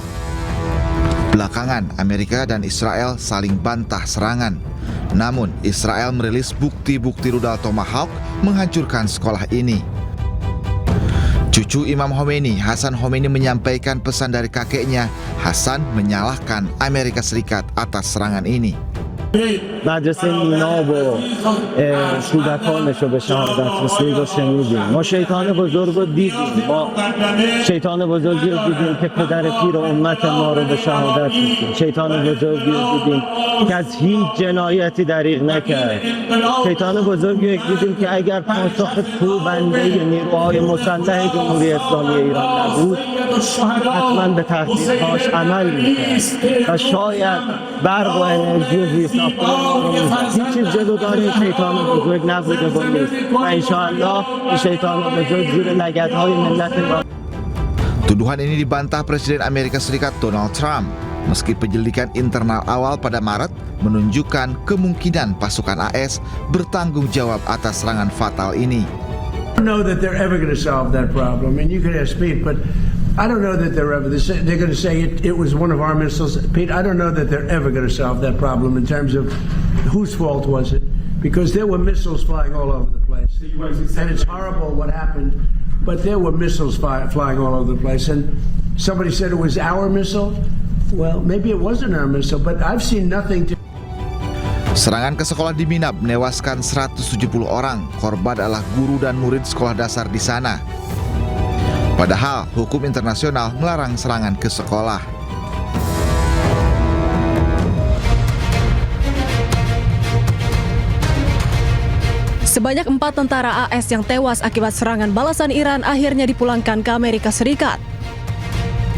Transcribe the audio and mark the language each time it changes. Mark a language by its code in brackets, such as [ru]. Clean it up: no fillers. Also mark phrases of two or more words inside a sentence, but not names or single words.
[id] Belakangan, Amerika dan Israel saling bantah serangan. Namun, Israel merilis bukti-bukti rudal Tomahawk menghancurkan sekolah ini. Cucu Imam Khomeini, Hasan Khomeini menyampaikan pesan dari kakeknya. Hasan menyalahkan Amerika Serikat atas serangan ini. [fa] مدرسه میناب و کودکانش رو به شهادت رسید و شنیدیم. ما شیطان بزرگ رو دیدیم، ما شیطان بزرگی رو دیدیم که پدر پیر امت ما رو به شهادت رسید. شیطان بزرگی رو دیدیم که از هیچ جنایتی دریغ نکرد. شیطان بزرگی رو دیدیم که اگر پاسخ کوبنده نیروهای مسلح جمهوری اسلامی ایران نبود حتما به تهدیدهاش عمل میکرد و شاید برق و انرژی و زیرساختمان هیچ چیز جلودار شیطان بزرگ نبوده و نیست و انشاءالله شیطان بزرگ زیر لگدهای ملت ما. [id] Tuduhan ini dibantah Presiden Amerika Serikat Donald Trump, meski penyelidikan internal awal pada Maret menunjukkan kemungkinan pasukan AS bertanggung jawab atas serangan fatal ini. [en] I don't know that they're ever going to solve that problem, and you can ask Pete, but I don't know that they're going to say it was one of our missiles. Pete, I don't know that they're ever going to solve that problem in terms of whose fault was it, because there were missiles flying all over the place, and it's horrible what happened, but there were missiles flying all over the place, and somebody said it was our missile. Well, maybe it wasn't our missile, but I've seen nothing to. [id] Serangan ke sekolah di Minab menewaskan 170 orang, korban adalah guru dan murid sekolah dasar di sana. Padahal hukum internasional melarang serangan ke sekolah. Sebanyak 4 tentara AS yang tewas akibat serangan balasan Iran akhirnya dipulangkan ke Amerika Serikat.